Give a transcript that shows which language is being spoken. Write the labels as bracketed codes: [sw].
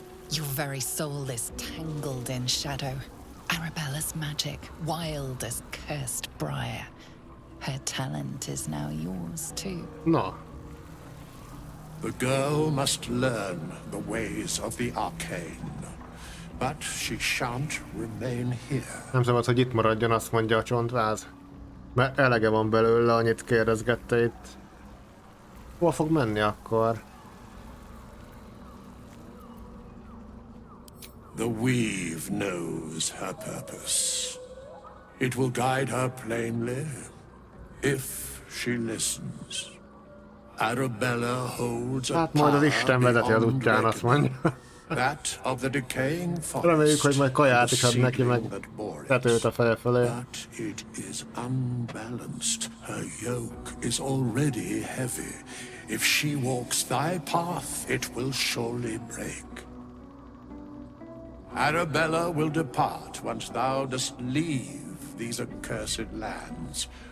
[en] Your very soul is tangled in shadow. Arabella's magic, wild as cursed briar. Her talent is now yours too. No. The girl must learn the ways of the arcane, but she shan't remain here. [hu] Nem szabad, hogy itt maradjon, azt mondja a csontváz. Mert elege van belőle, annyit kérdezgette itt. Hol fog menni akkor? [en] The weave knows her purpose. It will guide her plainly, if she listens. Arabella holds a [hu] Hát majd az Isten vezeti az útján, azt mondja. [en] that of the decaying forest. [hu] Reméljük, hogy majd kaját is ad neki, meg tetőt a feje fölé. [en] But it is unbalanced. Her yoke is already heavy. If she walks thy path, it will surely break. Arabella will depart once thou dost leave these accursed lands.